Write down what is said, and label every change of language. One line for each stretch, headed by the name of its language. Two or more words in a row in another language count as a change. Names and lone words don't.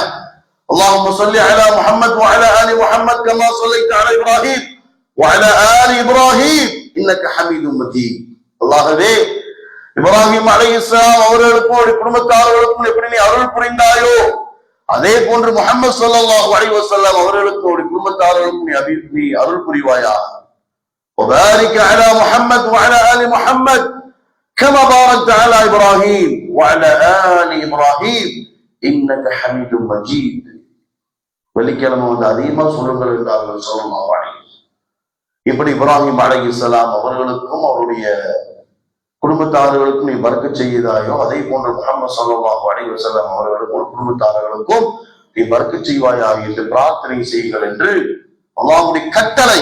Arabic: اللهم صل على محمد وعلى آل محمد كما صليت على إبراهيم وعلى آل إبراهيم إنك حميد مجيد.
Tamil: அல்லாஹ்வே, இப்ராஹிம் அலைஹிஸ்ஸலாம் அவர்களுக்கும் குடும்பத்தார்களுக்கும் எப்படி நீ அருள் புரிந்தாயோ அதே போன்று முஹம்மது
Arabic: صلى الله عليه وسلم
Tamil: அவர்களுக்கும் குடும்பத்தார்களுக்கும் நீ அருள் புரிவாயாக.
Arabic: وبارك على محمد وعلى آل محمد كما باركت على إبراهيم وعلى آل إبراهيم إنك حميد مجيد.
Tamil: வெள்ளிக்கிழமை வந்து அதிகமா சொல்லுங்கள் என்றார்கள்
Arabic: صلى الله عليه وسلم.
Tamil: இப்படி இப்ராஹிம் அலைஹிஸ்ஸலாம் அவர்களுக்கும் அவருடைய குடும்பத்தார்களுக்கும் நீ பரக்கத் செய்தாயோ அதே போன்று முஹம்மது
Arabic: صلى الله عليه وسلم
Tamil: அவர்களுக்கும் குடும்பத்தார்களுக்கும் நீ பரக்கத் செய்வாயா என்று பிரார்த்தனை செய்யுங்கள் என்று அல்லாஹ்வுடைய கட்டளை.